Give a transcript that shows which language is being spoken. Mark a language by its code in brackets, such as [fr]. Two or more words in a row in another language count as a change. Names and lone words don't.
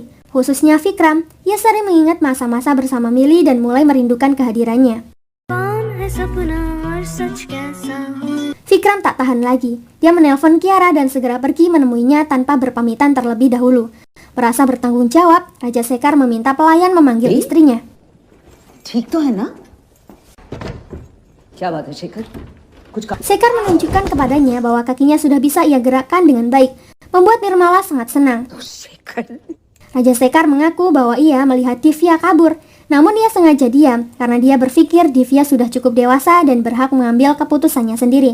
[id] Khususnya Vikram, ia sering mengingat masa-masa bersama Mili dan mulai merindukan kehadirannya. Vikram tak tahan lagi. Dia menelpon Kiara dan segera pergi menemuinya tanpa berpamitan terlebih dahulu. Merasa bertanggung jawab, Raja Sekar meminta pelayan memanggil istrinya. [hi] ठीक तो है ना? क्या बात है शेखर? कुछ का... [id] Sekar menunjukkan kepadanya bahwa kakinya sudah bisa ia gerakkan dengan baik, membuat Nirmala sangat senang. [hi] शेखर. [id] Raja Sekar mengaku bahwa ia melihat Divya kabur, namun ia sengaja diam karena dia berpikir Divya sudah cukup dewasa dan berhak mengambil keputusannya sendiri.